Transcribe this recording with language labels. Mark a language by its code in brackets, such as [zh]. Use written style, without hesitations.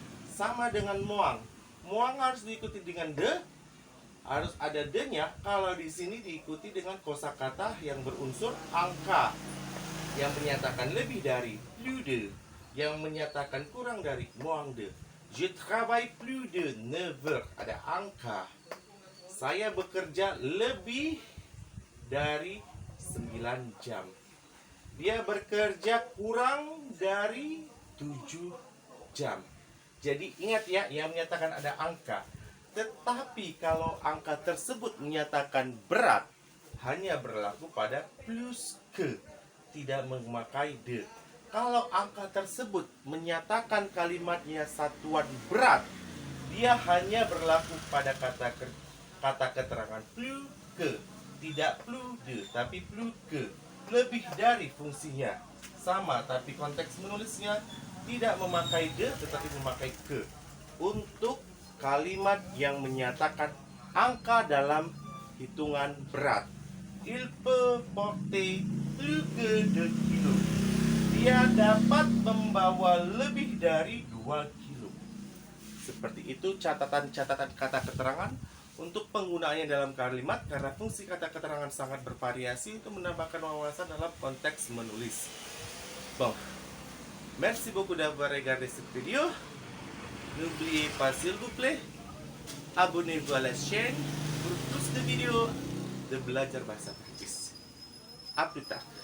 [id] Sama dengan muang. Muang harus diikuti dengan de, harus ada de-nya kalau di sini diikuti dengan kosakata yang berunsur angka. Yang menyatakan lebih dari plus de, yang menyatakan kurang dari moins de. [fr] Je travaille plus de 9 heures, [id] ada angka. Saya bekerja lebih dari 9 jam. Dia bekerja kurang dari 7 jam. Jadi ingat ya, yang menyatakan ada angka. Tetapi kalau angka tersebut menyatakan berat, hanya berlaku pada plus ke, tidak memakai de. Kalau angka tersebut menyatakan kalimatnya satuan berat, dia hanya berlaku pada kata keterangan plus ke, tidak plus de, tapi plus ke. Lebih dari fungsinya sama, tapi konteks menulisnya tidak memakai de, tetapi memakai ke untuk kalimat yang menyatakan angka dalam hitungan berat. [fr] Il peut porter plus que 2 kilo. [id] Dia dapat membawa lebih dari 2 kilo. Seperti itu catatan-catatan kata keterangan untuk penggunaannya dalam kalimat, karena fungsi kata keterangan sangat bervariasi untuk menambahkan wawasan dalam konteks menulis. [fr] Bon, merci beaucoup d'avoir regardé cette vidéo. N'oubliez pas s'il vous plaît, abonnez-vous à la chaîne pour plus de vidéos de [id] belajar bahasa Prancis. [fr] À plus tard.